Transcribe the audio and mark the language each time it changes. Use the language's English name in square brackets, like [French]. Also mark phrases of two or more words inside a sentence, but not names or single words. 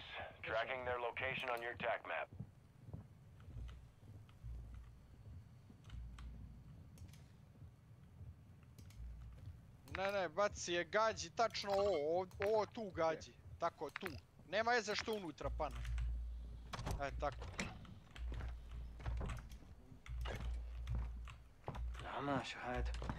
[English] Tracking their location on your TAC map. [Bosnian] Ne, baci je gađi, tačno ovo tu gađi. Tako, tu. Nema veze što unutra pane. Tako. [Arabic] العمى شو هاد؟